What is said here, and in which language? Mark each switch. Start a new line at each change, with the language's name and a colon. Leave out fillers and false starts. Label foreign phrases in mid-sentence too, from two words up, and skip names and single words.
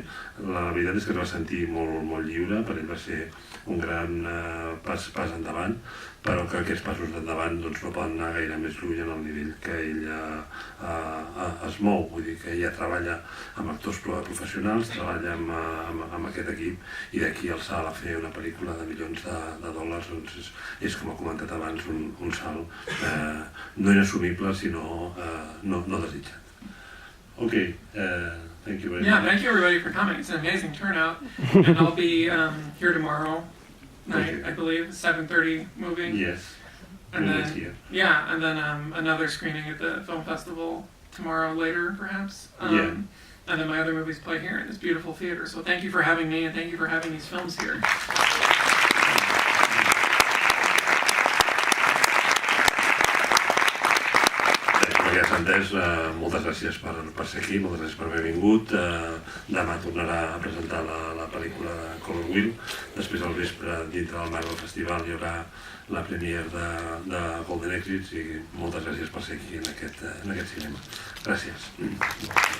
Catalan: La veritat és que es va sentir molt lliure, per ell va ser un gran pas endavant, però que aquests passos endavant no poden anar gaire més lluny en el nivell que ell es mou. Vull dir que ella treballa amb actors professionals, treballa amb aquest equip, i d'aquí el salt a fer una pel·lícula de milions de dòlars és, com ha comentat abans, un salt no inassumible, sinó no desitjat.
English: Okay, thank you very much. Yeah, thank you everybody for coming. It's an amazing turnout. And I'll be here tomorrow night, I believe, 7:30 movie. Yes. And then another screening at the film festival tomorrow later, perhaps. And then my other movies play here in this beautiful theater. So thank you for having me, and thank you for having these films here.
Catalan: Moltes gràcies per ser aquí, moltes gràcies per haver vingut. Demà tornarà a presentar la pel·lícula Color Wheel. Després al vespre, dintre del marc del festival, hi haurà la premiere de Golden Exits, i moltes gràcies per ser aquí en aquest cinema.